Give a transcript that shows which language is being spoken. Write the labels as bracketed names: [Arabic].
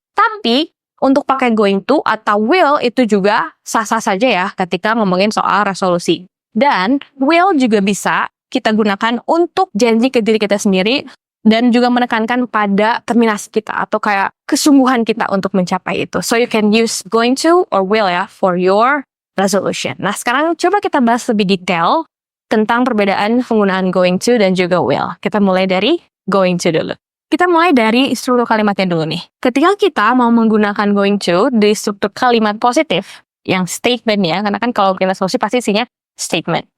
[Indonesian] Tapi, untuk pakai going to atau will itu juga sah-sah saja ya ketika ngomongin soal resolusi. Dan, will juga bisa kita gunakan untuk janji ke diri kita sendiri dan juga menekankan pada terminasi kita atau kayak kesungguhan kita untuk mencapai itu. [English] So you can use going to or will ya for your resolution. [Indonesian] Nah, sekarang coba kita bahas lebih detail tentang perbedaan penggunaan going to dan juga will. Kita mulai dari going to dulu. Kita mulai dari struktur kalimatnya dulu nih. Ketika kita mau menggunakan going to di struktur kalimat positif, yang statement ya, karena kan kalau kita resolusi pasti isinya statement.